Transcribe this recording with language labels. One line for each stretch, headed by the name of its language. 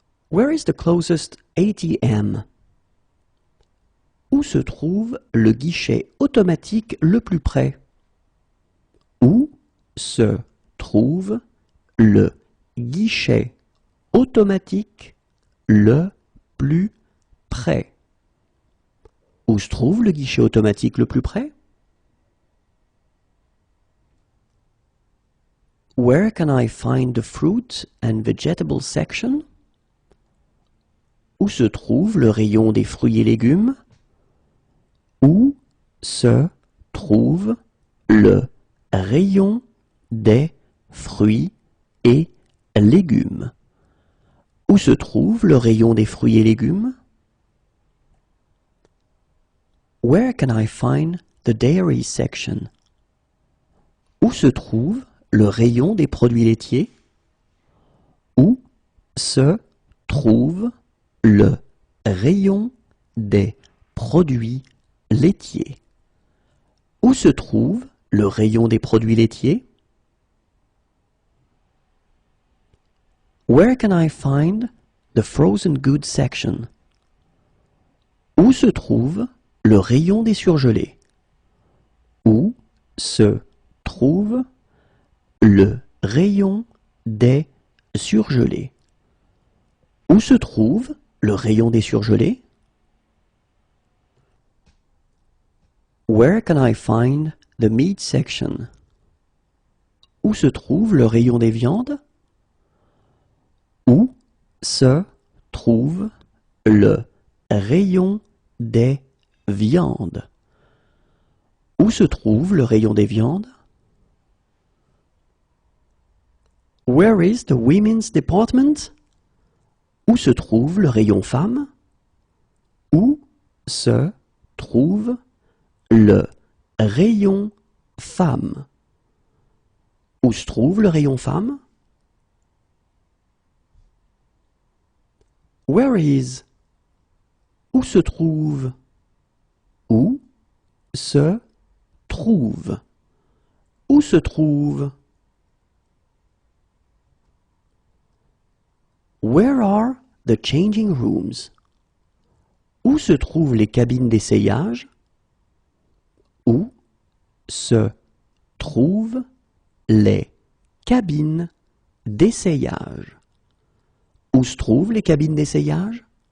English: Where is the closest ATM?
French: Où se trouve le guichet automatique le plus près? Où se trouve le guichet automatique le plus près? Où se trouve le guichet automatique le plus près?
English: Where can I find the fruit and vegetable section?
French: Où se trouve le rayon des fruits et légumes? Où se trouve le rayon des fruits et légumes? Où se trouve le rayon des fruits et légumes?
English: Where can I find the dairy section?
French: Où se trouve le rayon des produits laitiers? Où se trouve le rayon des produits laitiers? Où se trouve le rayon des produits laitiers?
English: Where can I find the frozen goods section?
French: Où se trouve le rayon des surgelés? Où se trouve le rayon des surgelés? Où se trouve le rayon des surgelés?
English: Where can I find the meat section?
French: Où se trouve le rayon des viandes? Où se trouve le rayon des viandes? Où se trouve le rayon des viandes?
English: Where is the women's department?
French: Où se trouve le rayon femmes? Où se trouve le rayon femmes? Où se trouve le rayon femmes?
English: Where is?
French: Où se trouve? Où se trouve? Où se trouve?
English: Where are the changing rooms?
French: Où se trouvent les cabines d'essayage? Où se trouvent les cabines d'essayage? Où se trouvent les cabines d'essayage?